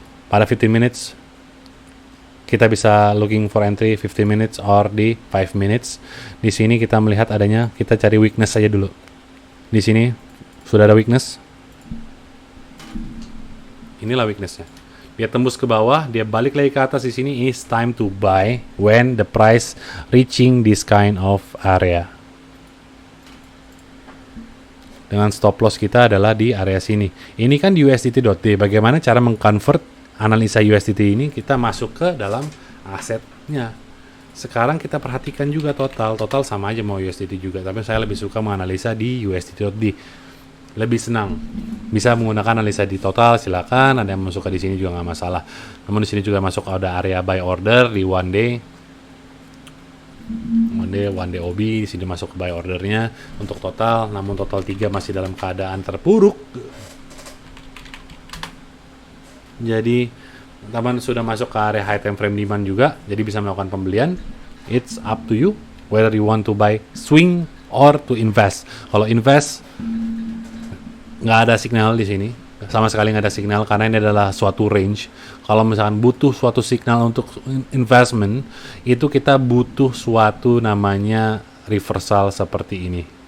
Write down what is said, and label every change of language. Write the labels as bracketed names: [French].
[English] Pada 15 minutes [Indonesian] kita bisa [English] looking for entry 15 minutes or di 5 minutes. [Indonesian] Di sini kita melihat adanya, kita cari weakness saja dulu. Di sini sudah ada weakness. Inilah weaknessnya. Dia tembus ke bawah, dia balik lagi ke atas. Di sini [English] is time to buy when the price reaching this kind of area. [Indonesian] Dengan stop loss kita adalah di area sini. Ini kan di USDT.D. Bagaimana cara mengconvert analisa USDT ini kita masuk ke dalam asetnya. Sekarang kita perhatikan juga total sama aja mau USDT juga, tapi saya lebih suka menganalisa di USDT.D. Lebih senang. Bisa menggunakan analisa di total, silakan. Ada yang masuk ke di sini juga nggak masalah. Namun di sini juga masuk ada area buy order di one day OB. Di sini masuk ke buy ordernya untuk total. Namun total 3 masih dalam keadaan terpuruk. Jadi teman sudah masuk ke area high time frame demand juga, jadi bisa melakukan pembelian. [English] It's up to you whether you want to buy swing or to invest. [Indonesian] Kalau invest nggak ada signal di sini, sama sekali nggak ada signal karena ini adalah suatu range. Kalau misalkan butuh suatu signal untuk investment, itu kita butuh suatu namanya reversal seperti ini.